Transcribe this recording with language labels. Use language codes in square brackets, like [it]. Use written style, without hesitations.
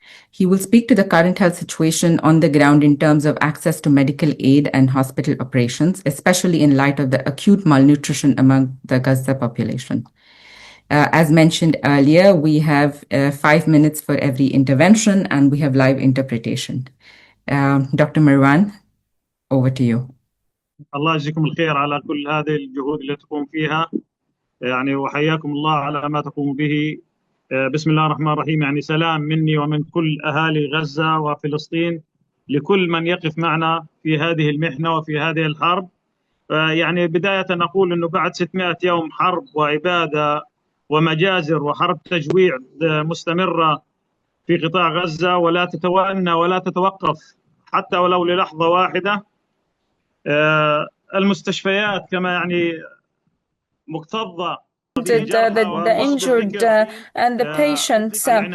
[en] He will speak to the current health situation on the ground in terms of access to medical aid and hospital operations, especially in light of the acute malnutrition among the Gaza population. As mentioned earlier, we have 5 minutes for every intervention, and we have live interpretation. Dr. Marwan, over to you. [ar] الله يجزيكم الخير على كل هذه الجهود اللي تقوم فيها، يعني وحياكم الله على ما تقوم به. بسم الله الرحمن الرحيم. يعني سلام مني ومن كل أهالي غزة وفلسطين لكل من يقف معنا في هذه المحنة وفي هذه الحرب. يعني بداية نقول أنه بعد 600 يوم حرب وإبادة ومجازر وحرب تجويع مستمرة في قطاع غزة ولا تتوانى ولا تتوقف حتى ولو للحظة واحدة. المستشفيات كما يعني مكتظة [en] the injured and the patients.